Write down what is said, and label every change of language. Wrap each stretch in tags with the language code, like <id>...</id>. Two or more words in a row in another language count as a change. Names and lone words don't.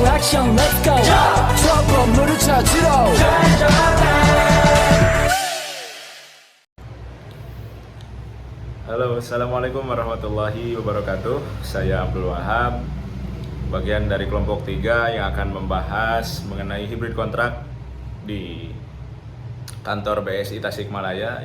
<ko>미션</ko> <en>let's go</en> <ko>저 건물을 찾으러</ko> <id>Halo,</id> <ar>السلام عليكم ورحمة الله وبركاته.</ar> <id>Saya Abdul Wahab, bagian dari kelompok 3 yang akan membahas mengenai hybrid kontrak di kantor BSI Tasikmalaya.</id>